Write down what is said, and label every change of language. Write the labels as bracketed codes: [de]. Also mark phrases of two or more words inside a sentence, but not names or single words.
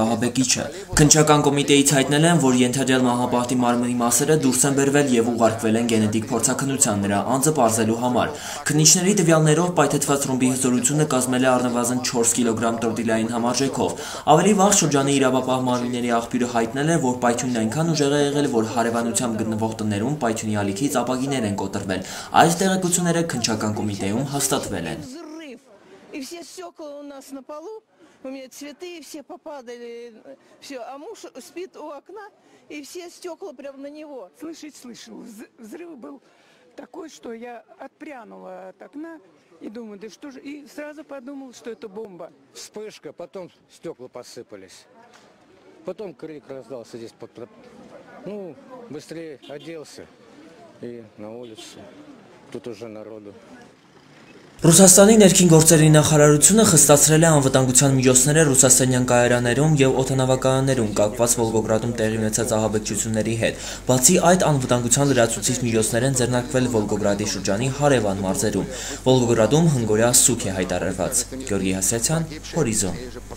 [hy] ահաբեկիչը։ Քննչական կոմիտեից հայտնել են, որ ենթադրյալ մահապարտի մարմնի մասերը դուրս են բերվել եւ ուղարկվել են գենետիկ փորձաքննության նրա անձը պարզելու համար։ Քննիչների տվյալներով պայթեցված ռումբի հզորությունը կազմել է առնվազն 4 կիլոգրամ տրոտիլային համարժեքով։ Ավելի վաղ շրջանի իրավապահ մարմինների աղբյուրը հայտնել է, որ պայթյունն այնքան ուժեղ է եղել, որ հարևանությամբ гտնվող տներում պայթյունի ալիքից ապակիներ են կոտրվել։ Այս տեղեկությունները քննչական կոմիտեում հաստատվել են։ [ru] У меня цветы все попадали, все, а муж спит у окна, и все стекла прямо на него. Слышал. Взрыв был такой, что я отпрянула от окна и думаю, да что же, и сразу подумал, что это бомба. Вспышка, потом стекла посыпались, потом крик раздался здесь, ну, быстрее оделся и на улицу, тут уже народу. [hy] Ռուսաստանի ներքին գործերի նախարարությունը խստացրել է անվտանգության միջոցները ռուսաստանյան կայարաններում եւ օդանավակայաններում կապված Վոլգոգրադում տեղի ունեցած ահաբեկչությունների հետ։ Բացի այդ, անվտանգության լրացուցիչ միջոցներ են ձեռնարկվել Վոլգոգրադի շրջանի հարևան մարզերում։ Վոլգոգրադում հնգօրյա սուգ է հայտարարված։ Գյորգի Հասյացյան, Հորիզոն։